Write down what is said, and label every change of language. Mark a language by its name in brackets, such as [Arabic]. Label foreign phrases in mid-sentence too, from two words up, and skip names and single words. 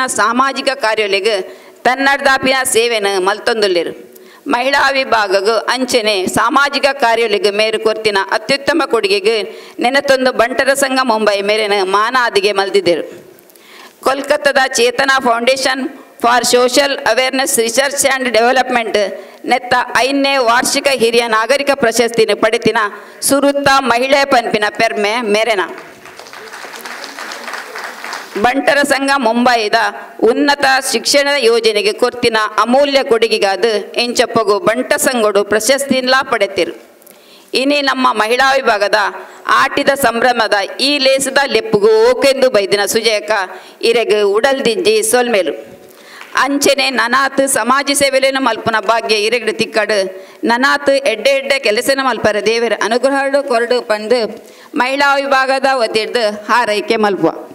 [Tulu] ಸಾಮಾಜಿಕ ಕಾರ್ಯಗಳಿಗೆ ತನ್ನಡ್ದಾಪಿನ ಸೇವೆನ ಮಲ್ತೊಂದುಲ್ಲೆರು ಮಹಿಳಾ ವಿಭಾಗಗೂ ಅಂಚನೆ ಸಾಮಾಜಿಕ ಕಾರ್ಯಗಳಿಗೆ ಮೇರು ಕೊರ್ತಿನ ಅತ್ಯುತ್ತಮ ಕೊಡುಗೆಗೆ ನೆನತೊಂದು ಬಂಟರ ಸಂಘ ಮುಂಬೈ ಮೇರೆನ ಮಾನಾದಿಗೆ ಮಲ್ದಿದ್ದರು ಕೋಲ್ಕತ್ತಾದ ಚೇತನಾ ಫೌಂಡೇಶನ್ ಫಾರ್ ಸೋಷಿಯಲ್ ಅವೇರ್ನೆಸ್ ರಿಸರ್ಚ್ ಆ್ಯಂಡ್ ಡೆವಲಪ್ಮೆಂಟ್ ನೆತ್ತ 5ನೇ ವಾರ್ಷಿಕ ಹಿರಿಯ ನಾಗರಿಕ ಪ್ರಶಸ್ತಿನ ಪಡೆತಿನ ಸುರುತ್ತ ಮಹಿಳೆ ಪನ್ಪಿನ ಪೆರ್ಮೆ ಮೆರೆನ ಬಂಟರ ಸಂಘ ಮುಂಬೈದ ಉನ್ನತ ಶಿಕ್ಷಣ ಯೋಜನೆಗೆ ಕೊರ್ತಿನ ಅಮೂಲ್ಯ ಕೊಡುಗೆಗಾದ ಎಂಚಪ್ಪಗು ಬಂಟ ಸಂಘಡು ಪ್ರಶಸ್ತಿನ್ಲಾ ಪಡೆತಿರು ಇನಿ ನಮ್ಮ ಮಹಿಳಾ ವಿಭಾಗದ ಆಟಿದ ಸಂಭ್ರಮದ ಈ ಲೇಸದ ಲೆಪ್ಪುಗು ಓಕೆಂದು ಬೈದಿನ ಸುಜಯಕ್ಕ ಇರೆಗೆ ಉಡಲ್ದಿಂಜಿ ಸೊಲ್ಮೇಲು ಅಂಚನೆ ನನಾತ್ ಸಮಾಜ ಸೇವೆಲೇನು ಮಲ್ಪನ ಭಾಗ್ಯ ಇರೆಗಡು ತಿಕ್ಕಡು ನನಾತ್ ಎಡ್ಡೆ ಕೆಲಸನ ಮಲ್ಪರ ದೇವರ ಅನುಗ್ರಹಡು ಕೊರಡು ಪಂದು ಮಹಿಳಾ ವಿಭಾಗದ ಒತ್ತಿಡ್ದು ಹಾರೈಕೆ ಮಲ್ಪುವ